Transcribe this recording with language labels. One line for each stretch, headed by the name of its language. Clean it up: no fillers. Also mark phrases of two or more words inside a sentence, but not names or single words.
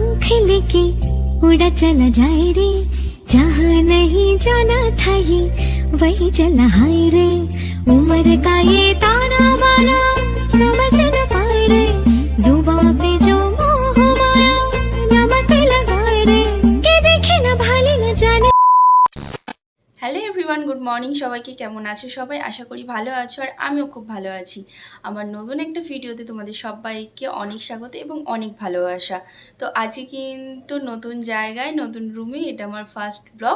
Hindi: साथ लेके उड़ा चला जाए रे, जहाँ नहीं जाना था ये वही चला हाय रे। उम्र का ये ताना बाना समझ न पाए रे, जुबां पे जो मोह माया नमक लगाए रे, के देखे न भाले न जाने।
English: Hello everyone, good morning.
Bangla: সবাইকে কেমন আছো? সবাই আশা করি ভালো আছো, আর আমিও খুব ভালো আছি। আমার নতুন একটা ভিডিওতে তোমাদের সবাইকে অনেক স্বাগত এবং অনেক ভালোবাসা। তো আজকে কিন্তু নতুন জায়গায় নতুন রুমে, এটা আমার
English: first blog.